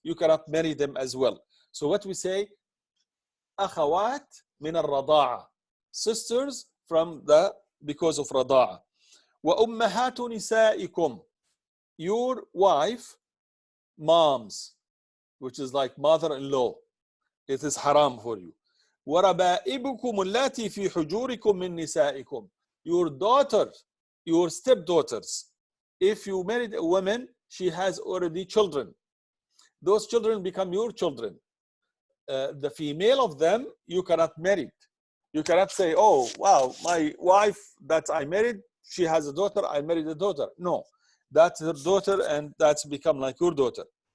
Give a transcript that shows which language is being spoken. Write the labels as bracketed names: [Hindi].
[English] You cannot marry them as well. So what we say, [Arabic] أخوات من الرضاعة, [English] sisters from the, because of رضاعة. [Arabic] وأمهات نسائكم, [English] your wife, moms, which is like mother-in-law, it is haram for you. [Arabic] وربائبكم اللاتي في حجوركم من نسائكم, [English] your daughter, your stepdaughters. If you married a woman, she has already children. Those children become your children. The female of them, you cannot marry. You cannot say, oh, wow, my wife that I married, she has a daughter, I married a daughter. No, that's her daughter and that's become like your daughter.